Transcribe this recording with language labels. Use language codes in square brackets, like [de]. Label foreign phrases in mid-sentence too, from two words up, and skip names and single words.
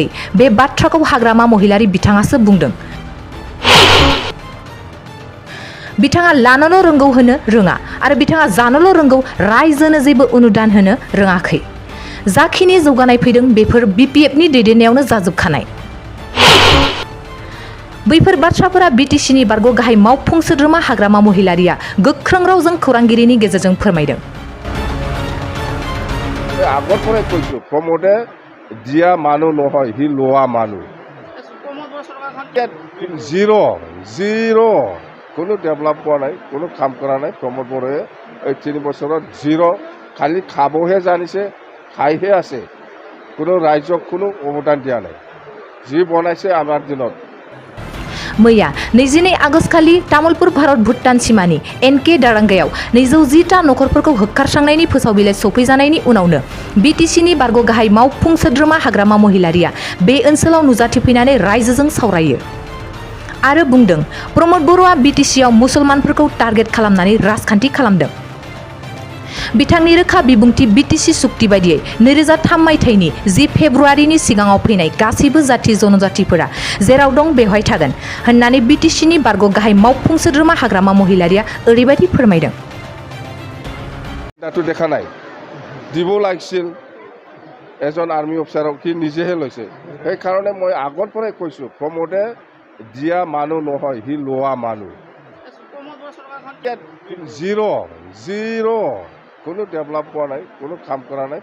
[brx] बे बाथ्राखौ हाग्रामा महिलारि बिथाङासो बुंदों। बिथाङा लानोल' रोंगौ होनो रोङा आरो बिथाङा जानोल' रोंगौ, रायजोनो जेबो अनुदान होनो रोङाखै। जाखिनि जौगानाय फैदों बेफोर बिपिएफनि दैदेननायावनो जाजोबखानाय। बैफोर बाथ्राफोरा बिटिसिनि बारग' गाहाय मावफुं सोद्रोमा हाग्रामा महिलारिया गोख्रों रावजों खौरांगिरिनि गेजेरजों फोरमायदों। [as] আগৰ পৰাই কৈছোঁ, প্ৰমোদে দিয়া মানুহ নহয়, সি লোৱা মানুহ। জিৰ' কোনো ডেভেলপ পোৱা নাই, কোনো কাম কৰা নাই। প্ৰমোদ বড়োৱে এই 3 বছৰত জিৰ', খালি খাবহে জানিছে, খাইহে আছে। কোনো ৰাইজক কোনো অৱদান দিয়া নাই। যি বনাইছে আমাৰ দিনত। [brx] मैया 22 आगस्ट खालि तामुलपुर भारत भुटान सिमानि एनके दारांगायाव 210टा नखरफोरखौ होखारस्रांनायनि फोसाव बिलाइ सफैजानायनि उनावनो बिटिसिनि बारग' गाहाय मावफुं सोद्रोमा हाग्रामा महिलारिया बे ओनसोलाव नुजाथिफैनानै रायजोजों सावरायो आरो बुंदों प्रमद बर'आ बिटिसिआव मुसलमानफोरखौ टार्गेट खालामनानै राजखान्थि खालामदों। बिथांनि रोखा बिबुंथि बिटिसि सुक्ति बायदियै 2003 मायथाइनि 10 फेब्रुआरिनि सिगाङाव फैनाय गासैबो जाथि जनजातिफोरा जेराव दं बेवहाय थागोन होननानै बिटिसिनि बारग' गाहाय मावफुं सोद्रोमा हाग्रामा महिलारिया ओरैबायदि फोरमायदों। [as] दाथ' দেখা নাই, দিব লাগিছিল এজন [en] army officer, [as] কি নিজেহে লৈছে। সেইকাৰণে মই আগৰ পৰাই কৈছোঁ, প্ৰমোদে দিয়া মানুহ নহয়, সি লোৱা মানুহ। জিৰ' কোনো ডেভেলপ পোৱা নাই, কোনো কাম কৰা নাই।